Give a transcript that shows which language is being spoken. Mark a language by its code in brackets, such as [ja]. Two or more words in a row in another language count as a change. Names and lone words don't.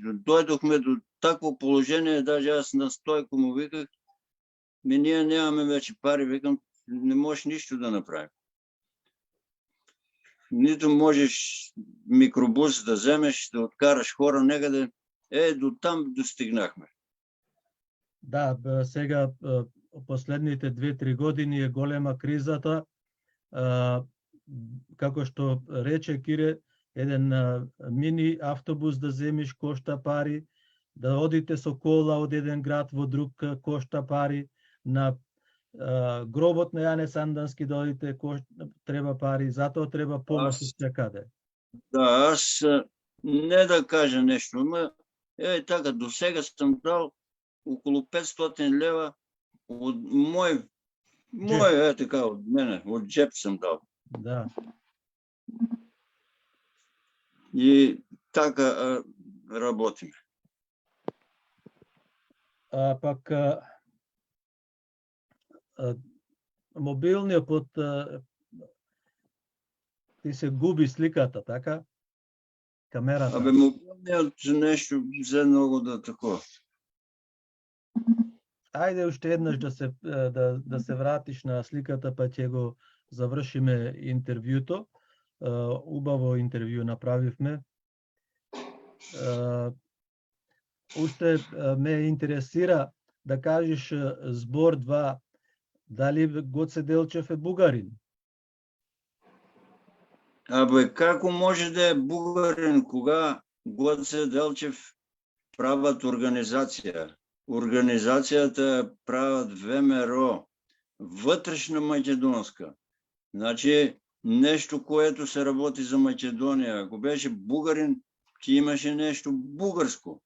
[bg] Дойдохме до такво положение, даже аз на Стойко му виках, ние нямаме вече пари, викам, не можеш нищо да направим. Нито можеш микробус да вземеш, да откараш хора некъде. До там достигнахме. [mk] Да, сега последните 2-3 години е голема кризата. Како што рече Кире, еден мини автобус да земиш кошта пари, да одите со кола од еден град во друг кошта пари, на гробот на Јане Сандански да одите треба пари, затоа треба помош од секаде. Да, [bg] аз не да кажа нещо, но така, до сега съм дал около 500 лева от така, от мене, от джеб съм дал. Да. И така работим. [mk] Пак мобилниот под ти се губи сликата, така? Камерата. [bg] Абе, мобилниот нещо взе много да такова. [mk] Ајде уште еднаш да се вратиш на сликата, па ќе го завршиме интервјуто. Убаво интервју направивме. Уште ме интересира да кажеш збор 2, дали Гоце Делчев е бугарин? Абе, како може да е бугарин, кога Гоце Делчев правят организация? [bg] Организацията правят ВМРО, вътрешна македонска. Значи, нещо, което се работи за Македония. [mk] Ако беше бугарин, ти имаше нещо бугарско.